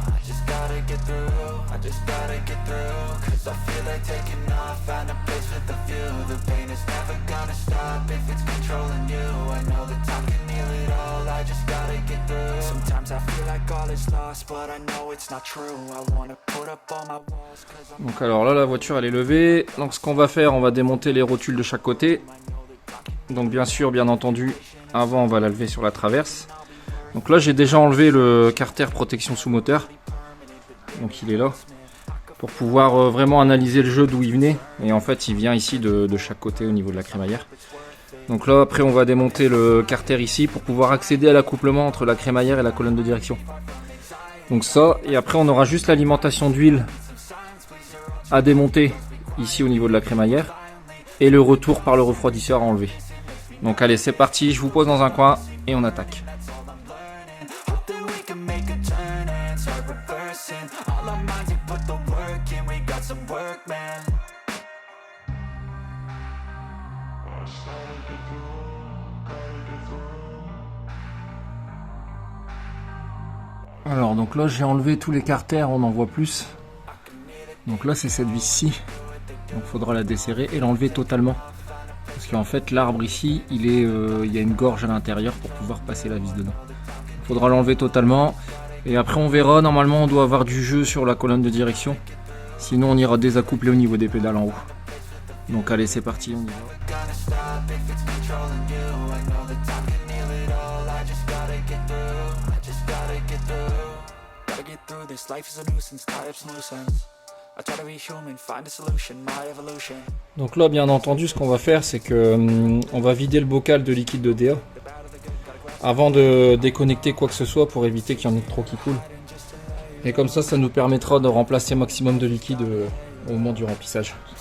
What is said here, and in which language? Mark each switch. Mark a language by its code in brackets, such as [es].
[en] I just gotta get through, I just gotta get through. Cause I feel like taking off, find a place with a view. The pain is never gonna stop if it's controlling you. I know that time can heal it all, I just gotta get through. Sometimes I feel like all is lost, but I know it's not true. I wanna put up all my walls cause I'm [fr] Donc alors là la voiture elle est levée. Donc ce qu'on va faire, on va démonter les rotules de chaque côté. Donc bien sûr, bien entendu, avant on va la lever sur la traverse. Donc là j'ai déjà enlevé le carter protection sous moteur. Donc il est là. Pour pouvoir vraiment analyser le jeu d'où il venait. Et en fait il vient ici de chaque côté au niveau de la crémaillère. Donc là après on va démonter le carter ici pour pouvoir accéder à l'accouplement entre la crémaillère et la colonne de direction. Donc ça, et après on aura juste l'alimentation d'huile à démonter ici au niveau de la crémaillère. Et le retour par le refroidisseur à enlever. Donc allez c'est parti, je vous pose dans un coin et on attaque. [en] hope that we can make a turn and start reversing all our minds and put the work in. We got some work, man. [fr] Alors donc là j'ai enlevé tous les carters, on en voit plus. Donc là c'est cette vis-ci. Donc il faudra la desserrer et l'enlever totalement. Parce qu'en fait l'arbre ici, il y a une gorge à l'intérieur pour pouvoir passer la vis dedans. Il faudra l'enlever totalement. Et après on verra, normalement on doit avoir du jeu sur la colonne de direction. Sinon on ira désaccoupler au niveau des pédales en haut. Donc allez c'est parti, on y va. [en] Gonna stop if it's controlling you. I know that time can heal it all. I just gotta get through. I just gotta get through. Gotta get through this. Life is a nuisance. Tie up some loose ends. I try to be human, find a solution. My evolution. [fr] Donc là bien entendu ce qu'on va faire c'est que on va vider le bocal de liquide de DA avant de déconnecter quoi que ce soit pour éviter qu'il y en ait trop qui coule. Et comme ça nous permettra de remplacer maximum de liquide au moment du remplissage.